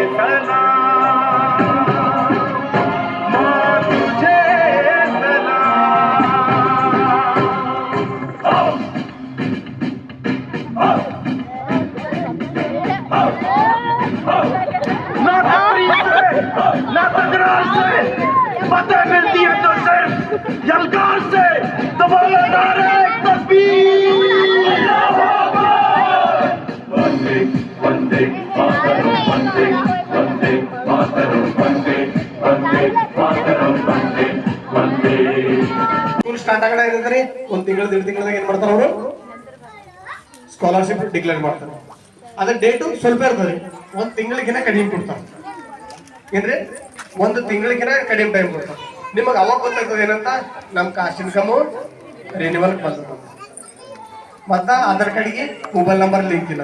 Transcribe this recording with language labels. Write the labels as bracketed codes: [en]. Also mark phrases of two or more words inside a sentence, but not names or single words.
[hi] सलाम माँ तुझे ना तकरीर से ना तकरार से फतेह मिलती है तो सिर्फ यलकार से तो बोलो नारे तकबीर वंदे वंदे मातरम वंदे वंदे मातरम वंदे वंदे मातरम वंदे वंदे [en] school start [kn] ಆಗಣ ಏನಂದ್ರೆ ಒಂದು ತಿಂಗಳು 2 ತಿಂಗಳದಾಗ ಏನ್ ಮಾಡ್ತಾರ ಅವರು [en] scholarship declare [kn] ಮಾಡ್ತಾರೆ. ಅದ್ರ ಡೇಟು ಸ್ವಲ್ಪ ಇರ್ತದೆ, ಒಂದು ತಿಂಗಳಿಗಿನ ಕಡಿಮೆ ಕೊಡ್ತಾರೆ. ಏನ್ರಿ ಒಂದು ತಿಂಗಳಿಗಿನ ಕಡಿಮೆ ಟೈಮ್ ಕೊಡ್ತಾರೆ. ನಿಮಗೆ ಅವಾಗ ಗೊತ್ತಾಗ್ತದೆ ಏನಂತ ನಮ್ಮ [en] caste income renewal [kn] ಬಂದ ಮತ್ತ ಆಧಾರ್ ಕಾರ್ಡ್ಗೆ [en] mobile number link [kn] ಇಲ್ಲ.